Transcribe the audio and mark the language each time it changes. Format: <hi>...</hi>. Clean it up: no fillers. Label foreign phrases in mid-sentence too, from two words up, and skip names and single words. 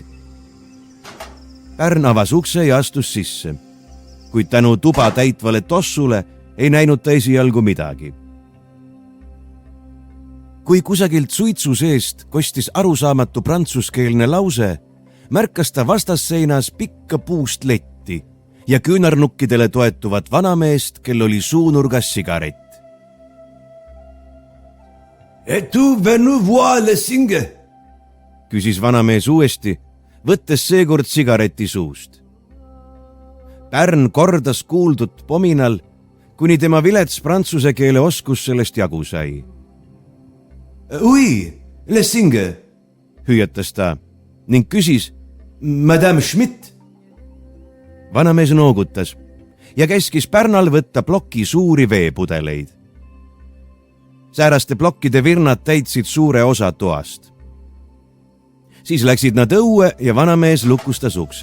<et>Pärn avas ukse ja astus sisse, kuid tänu tuba täitvale tossule ei näinud ta esialgu midagi. Kui kusagilt suitsu seest kostis arusaamatu prantsuskeelne lause, märkas ta vastasseinas pikka puust letti ja küünarnukkidele toetuvat vanameest, kel oli suunurgas sigaret.</et> <fr>Es-tu venu voir le singe?</fr> <et>Küsis vanamees uuesti, võttes seekord sigareti suust. Pärn kordas kuuldut pominal, kuni tema vilets prantsuse keele oskus sellest jagu sai.</et> <fr>Oui, le singe,</fr> <et>hüüatas ta ning küsis, Madame Schmidt. Vanamees noogutas ja käskis Pärnal võtta ploki suuri veepudeleid. Sääraste plokkide virnad täitsid suure osa toast. Siis läksid nad õue ja vanamees lukustas ukse.</et>